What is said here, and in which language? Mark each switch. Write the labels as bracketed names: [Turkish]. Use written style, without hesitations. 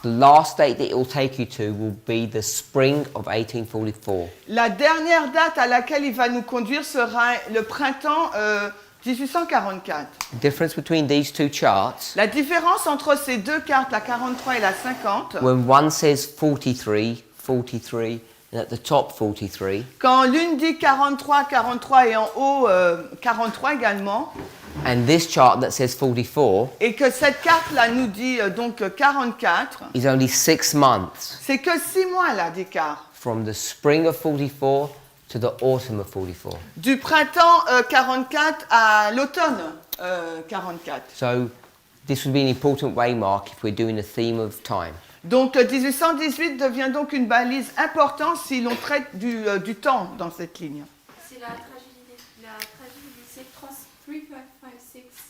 [English] the last date that it will take you to will be the spring of 1844. [French] la dernière date à laquelle il va nous conduire sera le printemps 1844. [English] The difference between these two charts, [French] La différence entre ces deux cartes, la 43 et la 50, [English] when one says 43, 43, and at the top 43, [French] quand l'une dit 43, 43 et en haut 43 également, [English] and this chart that says 44 [French] et que cette carte-là nous dit donc 44, [English] is only 6 months [French] c'est que 6 mois là d'écart. [English] from the spring of 44 to the autumn of 44. [French] Du printemps 44 à l'automne 44. [English] So this would be an important waymark if we're doing a theme of time. [French] Donc 1818 devient donc une balise importante si l'on traite du temps dans cette ligne. C'est la tragédie du siècle 3556.